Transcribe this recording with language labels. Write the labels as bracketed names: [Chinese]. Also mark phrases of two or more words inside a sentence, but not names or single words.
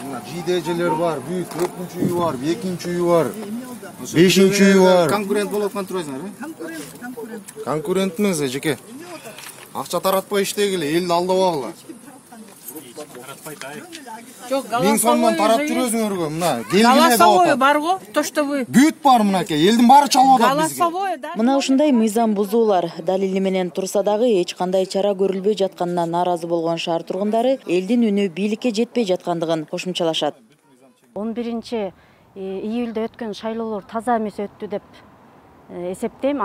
[Kyrgyz] Мына жидежелер бар, бүт 4-чү үй бар, 2-чү үй бар, 5-чү үй бар. Конкурент болуп аткан турасыңар, э? Конкурентмиз, жеке. Акча таратпай иштегиле, элди алдабагыла. Жок, 1000 сомдон тарап жүрөсүңөргө, мына голосовой барго, [Russian] то что вы. [Kyrgyz] Бүт бар мынакей, элдин баары чалып атат бизге. [Russian] Голосовой, да. [Kyrgyz] Мына ушундай мыйзам бузуулар далили менен турса дагы эч кандай чара көрүлбөй жатканына нааразы болгон шаар тургундары элдин үнү бийликке жетпей жаткандыгын кошумчалашат. 11-июлда өткөн шайлоолор таза эмес өттү деп эсептейм.